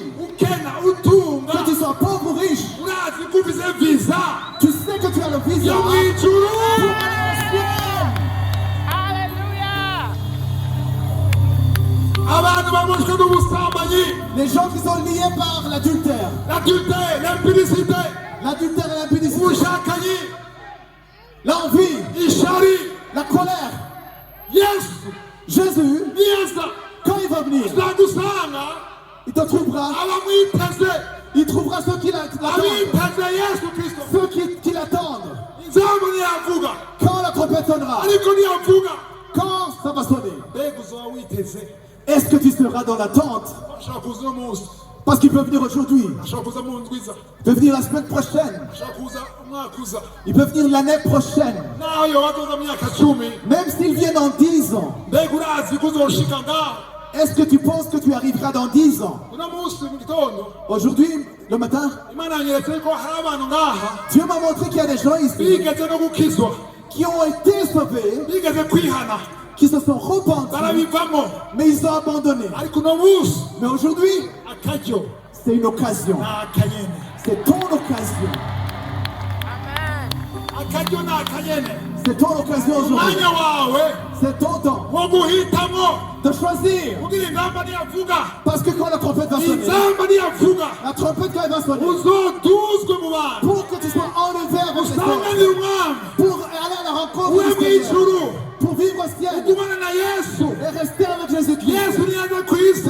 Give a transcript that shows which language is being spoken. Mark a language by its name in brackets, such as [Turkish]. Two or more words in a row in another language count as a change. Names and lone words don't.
[Rundi] Ukena utunga. [French] que tu sois pauvre ou riche, [Rundi] Urazi ko ufise visa. [French] tu sais que tu as le visa [Rundi] Yo [French] pour [Rundi] mwijuru. [French] aller au ciel. [Rundi] Abantu baboshwe n'ubusambanyi. [French] Les gens qui sont liés par l'adultère, L'adultère, l'impudicité. l'adultère et l'impudicité, [Rundi] Ubushakanyi. [French] l'envie, [Rundi] Ishari. [French] la colère. [Rundi] Yesu. [French] Jésus, [Rundi] Niyaza. [French] quand il va venir, [Rundi] Uzagusanga. [French] il te trouvera, [Rundi] Abamwiteze. [French] il trouvera ceux qui l'attendent, [Rundi] Abiteze Yesu Kristo. [French] ceux qui l'attendent. [Rundi] Inzamba niyavuga. [French] Quand la trompette sonnera, [Rundi] Ariko niyavuga. [French] quand ça va sonner, [Rundi] Mbega uzoba witeze. [French] est-ce que tu seras dans l'attente? [Rundi] Ashaka kuza uno munsi. [French] Parce qu'il peut venir aujourd'hui, [Rundi] Ashaka kuza mu ndwiza. [French] il peut venir la semaine prochaine, [Rundi] Ashaka kuza umwaka uza. [French] il peut venir l'année prochaine, [Rundi] Naho yoba azoza mu myaka 10. [French] même s'il vient dans 10 ans. [Rundi] Mbega urazi ko uzoshika ngaho. [French] Est-ce que tu penses que tu arriveras dans 10 ans? [Rundi] Uno munsi mu gitondo. [French] Aujourd'hui, le matin, [Rundi] Imana yanyeretse ko hari abantu ngaha. [French] Dieu m'a montré qu'il y a des gens ici [Rundi] Bigeze no gukizwa. [French] qui ont été sauvés, [Rundi] Bigeze kwihana. [French] qui se sont repentis, [Rundi] Barabivamo. [French] mais ils ont abandonné. [Rundi] Ariko uno munsi. [French] Mais aujourd'hui, [Rundi] Akaryo. [French] c'est une occasion. [Rundi] N'akanyene. [French] C'est ton occasion. [Rundi] Akaryo n'akanyene. [French] C'est ton occasion aujourd'hui. [Rundi] Umwanya wawe [French] C'est ton temps [Rundi] wo guhitamo [French] de choisir. Parce que quand la trompette va sonner, la trompette quand elle va sonner, pour que tu sois enlevé avec les autres, pour aller à la rencontre du Seigneur, pour vivre au ciel et rester avec Jésus-Christ.